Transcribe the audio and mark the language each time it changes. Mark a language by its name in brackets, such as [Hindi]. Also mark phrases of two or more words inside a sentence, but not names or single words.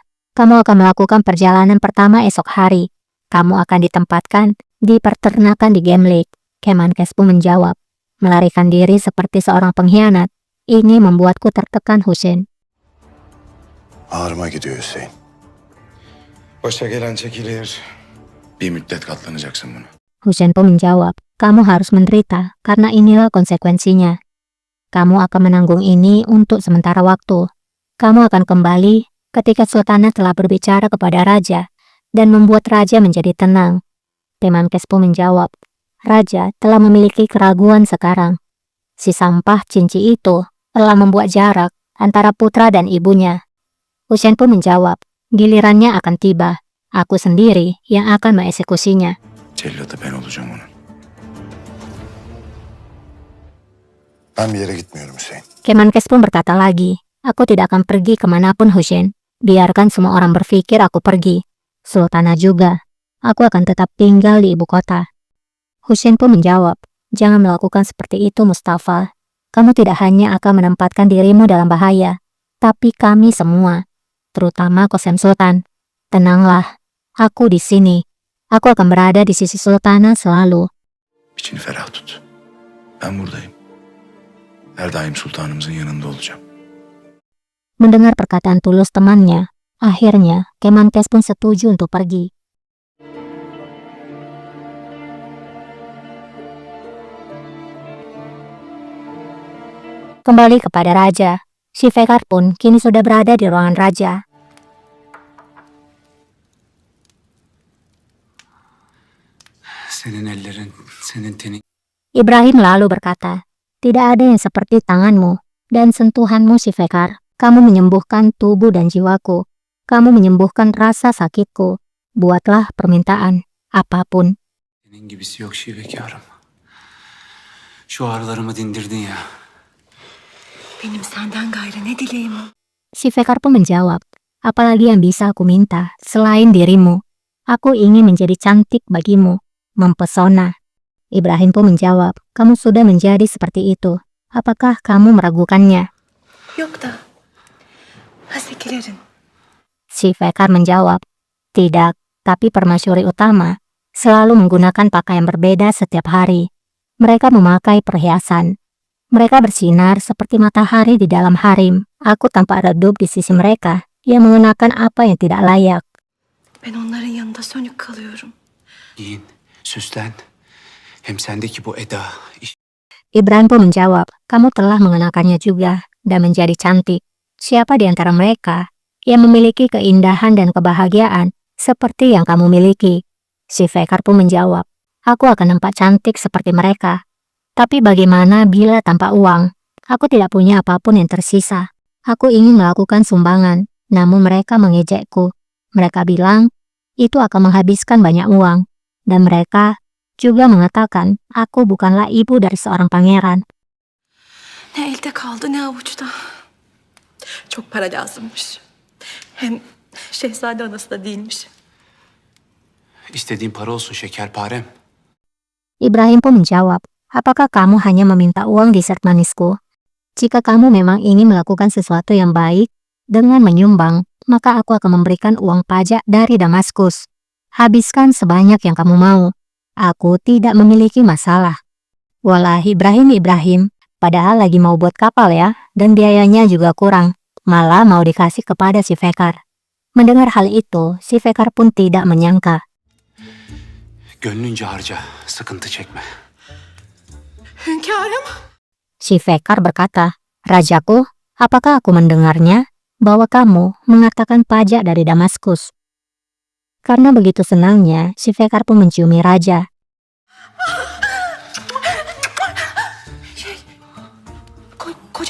[Indonesian] Kamu akan melakukan perjalanan pertama esok hari. Kamu akan ditempatkan di peternakan di Gemlik. Kemenkes pun menjawab, melarikan diri seperti seorang pengkhianat. Ini membuatku tertekan, Hussein. [Turkish] Ağrıma gidiyor Hüseyin. Başa gelen çekilir. Bir müddet katlanacaksın buna. [Indonesian] Hussein pun menjawab, kamu harus menderita karena inilah konsekuensinya. Kamu akan menanggung ini untuk sementara waktu. Kamu akan kembali ketika Sultanah telah berbicara kepada Raja dan membuat Raja menjadi tenang. Kemenkes pun menjawab, Raja telah memiliki keraguan sekarang. Si sampah Cinci itu telah membuat jarak antara putra dan ibunya. Hussein pun menjawab, gilirannya akan tiba. Aku sendiri yang akan mengeksekusinya. [Turkish] Cellatı ben olacağım onun. Ben bir yere gitmiyorum Hüseyin. [Indonesian] Kemenkes pun berkata lagi, aku tidak akan pergi kemanapun Hussein. Biarkan semua orang berpikir aku pergi. Sultanah juga. Aku akan tetap tinggal di ibu kota. Hussein pun menjawab, jangan melakukan seperti itu Mustafa. Kamu tidak hanya akan menempatkan dirimu dalam bahaya, tapi kami semua, terutama Qasem Sultan. Tenanglah, aku di sini. Aku akan berada di sisi Sultanah selalu. [Turkish] İçini ferah tut. Ben buradayım. Her daim sultanımızın yanında olacağım. [Indonesian] Mendengar perkataan tulus temannya, akhirnya Kemenkes pun setuju untuk pergi. Kembali kepada Raja, si Fekar pun kini sudah berada di ruangan Raja. [Turkish] Senin ellerin, senin tenin. [Indonesian] Ibrahim lalu berkata, tidak ada yang seperti tanganmu dan sentuhanmu si Fekar. Kamu menyembuhkan tubuh dan jiwaku. Kamu menyembuhkan rasa sakitku. Buatlah permintaan, apapun. [Turkish] Senin gibisi yok şivekarım. Şu ağrılarımı dindirdin ya. Benim senden gayrı ne dileğim var? [Indonesian] Si Fekar pun menjawab, apalagi yang bisa aku minta selain dirimu. Aku ingin menjadi cantik bagimu, mempesona. Ibrahim pun menjawab, kamu sudah menjadi seperti itu. Apakah kamu meragukannya? [Turkish] Yok da. Hasekilerin. [Indonesian] Si Fekar menjawab, tidak, tapi permasyuri utama selalu menggunakan pakaian berbeda setiap hari. Mereka memakai perhiasan. Mereka bersinar seperti matahari di dalam harim. Aku tampak redup di sisi mereka yang mengenakan apa yang tidak layak. [Turkish] Ben onların yanında sönük kalıyorum. Giyin, süslen. Hem sendeki bu eda. [Indonesian] Ibrahim pun menjawab, kamu telah mengenakannya juga dan menjadi cantik. Siapa di antara mereka yang memiliki keindahan dan kebahagiaan seperti yang kamu miliki? Si Fekar pun menjawab, aku akan nampak cantik seperti mereka. Tapi bagaimana bila tanpa uang? Aku tidak punya apapun yang tersisa. Aku ingin melakukan sumbangan, namun mereka mengejekku. Mereka bilang, itu akan menghabiskan banyak uang. Dan mereka juga mengatakan, aku bukanlah ibu dari seorang pangeran. [Turkish] Ne elde kaldı ne avuçta. Çok para lazımmış. Hem şehzade anası da değilmiş. İstediğin para olsun şekerparem. [Indonesian] Ibrahim pun menjawab, apakah kamu hanya meminta uang di set manisku? Jika kamu memang ingin melakukan sesuatu yang baik dengan menyumbang, maka aku akan memberikan uang pajak dari Damaskus. Habiskan sebanyak yang kamu mau. Aku tidak memiliki masalah. Wallahi Ibrahim, Padahal lagi mau buat kapal ya, dan biayanya juga kurang. Malah mau dikasih kepada si Fekar. Mendengar hal itu, si Fekar pun tidak menyangka. [Turkish] Gönlünce harca, sıkıntı çekme. Hünkârım. [Indonesian] Si Fekar berkata, "Rajaku, apakah aku mendengarnya bahwa kamu mengatakan pajak dari Damaskus?" Karena begitu senangnya, si Fekar pun menciumi raja. [Turkish] Koca